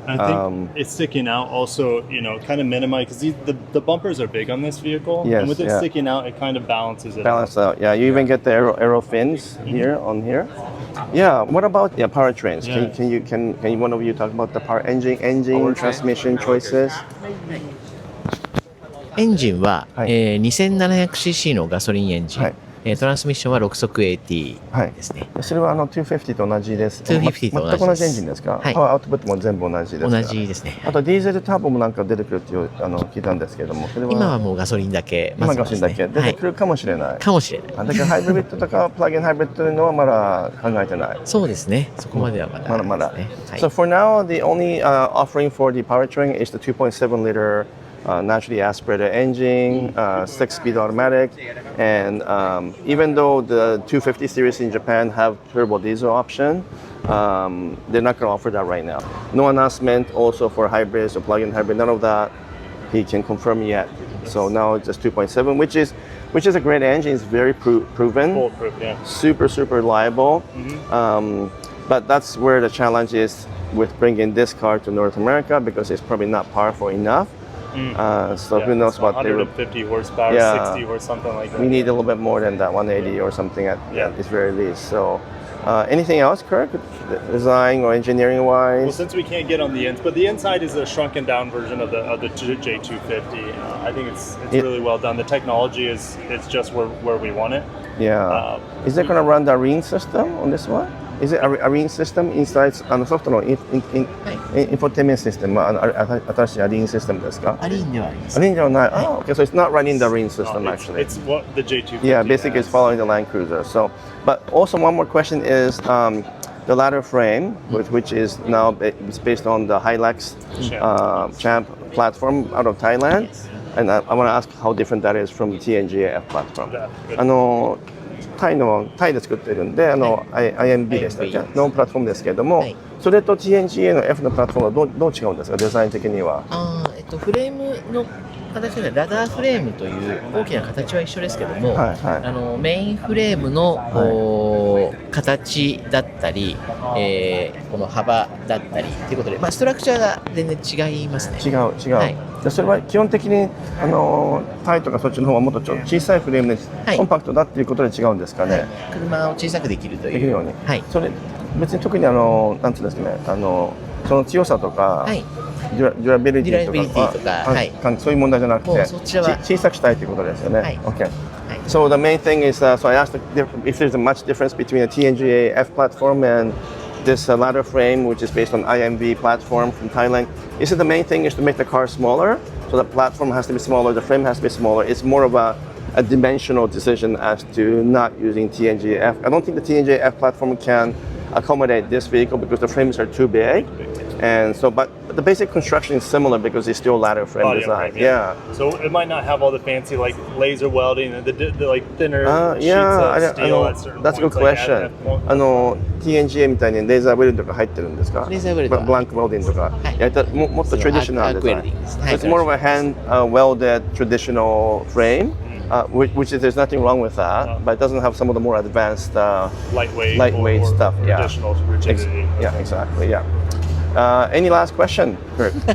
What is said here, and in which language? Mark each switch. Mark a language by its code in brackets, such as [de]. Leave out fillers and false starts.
[en] I think it's sticking out also, kind of minimize, because the bumpers are big on this vehicle. Yes, and with it sticking out, it kind of balances it out. Yeah, you even get the aero fins here on here. Yeah, what about powertrains? Can you one of you talk about the engine transmission choices? [ja] エンジンは、2700cc のガソリンエンジン、トランスミッションは6速 AT ですね。それは250と同じです。 250と同じです。全く同じエンジンですか？パワーアウトプットも全部同じですか？同じですね。あとディーゼルターボもなんか出てくるって聞いたんですけれども、それは今はもうガソリンだけ、今ガソリンだけ出てくるかもしれない。かもしれない。だからハイブリッドとかプラグインハイブリッドというのはまだ考えてない。そうですね。そこまではまだ。 [en] So for now, the only offering for the powertrain is the 2.7 liter naturally aspirated engine, 6-speed automatic, and even though the 250 series in Japan have turbo diesel option, they're not going to offer that right now. No announcement also for hybrids or plug-in hybrid, none of that he can confirm yet. So now it's just 2.7, which is a great engine. It's very proven, Foolproof, yeah. super reliable. But that's where the challenge is with bringing this car to North America, because it's probably not powerful enough. So who knows what they would. 150 horsepower, 60 or something like that. We need a little bit more than that, 180 or something at its very least. So anything else, Kirk, design or engineering wise? Well, since we can't get on the ends, but the inside is a shrunken down version of the J250. I think it's really well done. The technology is just where we want it. Yeah. Is it going to run the ARIN system on this one? Is it ARIN system inside [ja] ソフトのインフォテメントシステムは新しいARIN system ですか？ ARINではあります。 ARINではない。 [en] Oh, okay, so it's not running the ARIN system actually. It's what the J250 Yeah, basically it's following the Land Cruiser. So, but also one more question is the ladder frame, which is now based on the Hilux Champ platform out of Thailand. Yes. And I want to ask how different that is from the TNGA platform. [ja] タイで作ってるんで、IMB でしたっけのプラットフォームですけれども、それと TNGA の F のプラットフォームはどう違うんですか、デザイン的には。フレームの形はラダーフレームという大きな形は一緒ですけども、メインフレームの、形だったり、この幅だったりということで、ストラクチャーが全然違いますね。違う、それは基本的にタイとかそっちの方はもっと小さいフレームでコンパクトだっていうことで違うんですかね。車を小さくできるという。できるように。それ別に特になんていうんですかね、その強さとか、デュラビリティとか、そういう問題じゃなくて、小さくしたいということですよね。 [en] Okay. So the main thing is, so I asked if there's a much difference between a TNGA F platform and this ladder frame, which is based on IMV platform from Thailand. Is it the main thing is to make the car smaller? So the platform has to be smaller, the frame has to be smaller. It's more of a dimensional decision as to not using TNGA F. I don't think the TNGA F platform can accommodate this vehicle because the frames are too big. And so, but the basic construction is similar because it's still ladder frame design. Yeah. So it might not have all the fancy like laser welding and the like thinner sheets of steel at certain That's a good points, question. Like [ja] TNGA みたいにレーザーウェルドとか入ってるんですか？レーザーウェルド。ブランクウェルディングとか。もっと [en] traditional design. It's more of a hand welded traditional frame. Which is, there's nothing wrong with that, but it doesn't have some of the more advanced lightweight stuff. Traditional rigidity. Yeah, exactly. Yeah. Any last question, Kurt?